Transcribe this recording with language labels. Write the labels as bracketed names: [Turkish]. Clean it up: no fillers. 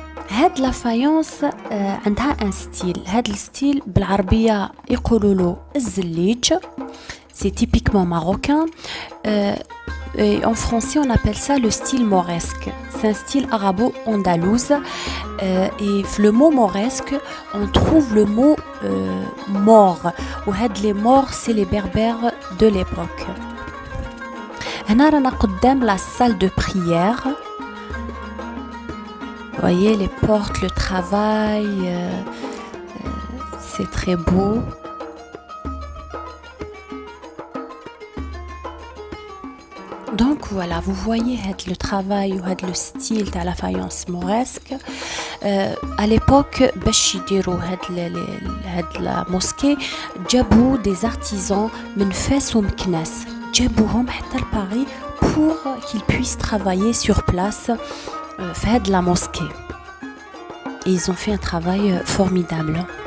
[Arabic] هاد لا فايونس عندها ان ستيل. هاد الستيل بالعربيه يقولوا له الزليج. [French] C'est typiquement marocain. En français, on appelle ça le style mauresque. C'est un style arabo-andalouse. Et le mot mauresque, on trouve le mot mort. Ou les morts, c'est les berbères de l'époque. [Arabic] هنا رانا قدام [French] la salle de prière. Vous voyez les portes, le travail, c'est très beau. Donc voilà, vous voyez le travail ou le style de la faïence mauresque. À l'époque, [Arabic] باش يديروا هاد [French] la mosquée, [Arabic] جابوا [French] des artisans [Arabic] من فاس ومكناس. جابوهم حتى لباريس [French] pour qu'ils puissent travailler sur place de la mosquée. Et ils ont fait un travail formidable.